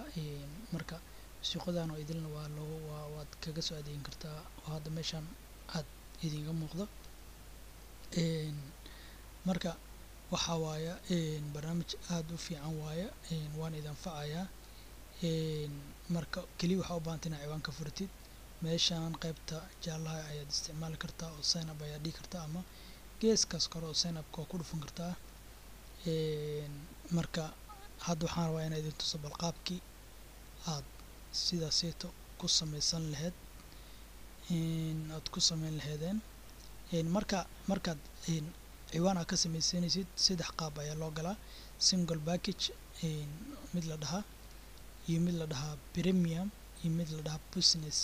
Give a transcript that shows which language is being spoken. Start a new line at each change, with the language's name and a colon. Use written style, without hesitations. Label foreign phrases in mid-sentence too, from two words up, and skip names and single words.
Somali: Marka suuqadan oo idilna waad kaga soo adeegin kartaa oo hadda meeshan aad idinga muuqdo. Marka waxaa waaye barnaamij aad u fiican waaye, waan idin anfacayaa. Marka kaliya waxaa u baahan tahay inaad ciwaanka furatid. meeshan qaybta jaalaha ayaad isticmaali kartaa oo
English: sign up
Somali: ayaad dhihi kartaa, ama geeskaas kore oo
English: sign up-ka
Somali: ku dhufan kartaa. Marka hadda waxaan rabaa inaan idin tuso bal qaabkii aad sidaaseeto ku samaysan lahayd, aad ku samayn lahaydeen. markaad ciwaan aad ka samaysanaysid 3 qaab ayaa loo galaa:
English: single package,
Somali: mid la dhahaa, iyo mid la dhahaa premium, iyo mid la dhahaa business.